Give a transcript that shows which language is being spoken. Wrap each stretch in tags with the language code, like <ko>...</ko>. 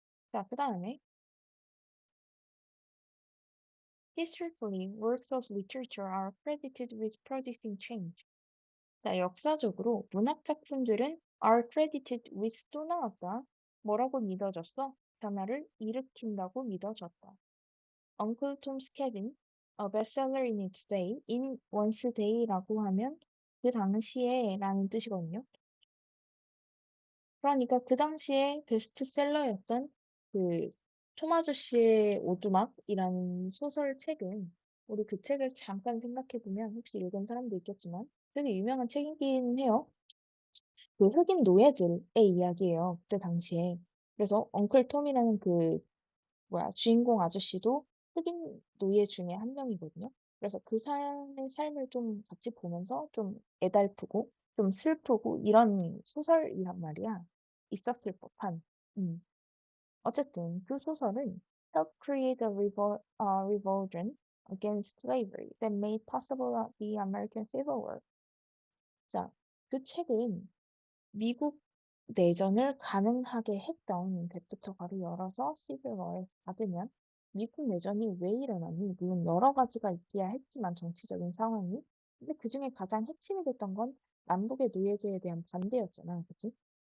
<ko>자, 그 다음에</ko> <en>historically, works of literature are credited with producing change.</en> <ko>자, 역사적으로 문학 작품들은</ko> <en>are credited with</en> <ko>또 나왔다. 뭐라고 믿어졌어? 변화를 일으킨다고 믿어졌다.</ko> <en>Uncle Tom's Cabin, a bestseller in its day, in one's day</en> <ko>라고 하면 그 당시에 라는 뜻이거든요. 그러니까 그 당시에 베스트셀러였던 그 톰 아저씨의 오두막이라는 소설책은 우리 그 책을 잠깐 생각해보면 혹시 읽은 사람도 있겠지만 되게 유명한 책이긴 해요. 그 흑인 노예들의 이야기예요. 그때 당시에. 그래서 엉클 톰이라는 그 뭐야 주인공 아저씨도 흑인 노예 중에 한 명이거든요. 그래서 그 사람의 삶을 좀 같이 보면서 좀 애달프고 좀 슬프고 이런 소설이란 말이야. 있었을 법한. 음. 어쨌든 그 소설은</ko> <en>help create a revulsion against slavery that made possible the American Civil War.</en> <ko>자, 그 책은 미국 내전을 가능하게 했던 백부터 가로 열어서 시빌워를 받으면 미국 내전이 왜 일어났니? 물론 여러 가지가 있기야 했지만 정치적인 상황이. 근데 그중에 가장 핵심이 됐던 건 남북의 노예제에 대한 반대였잖아. 그치?</ko>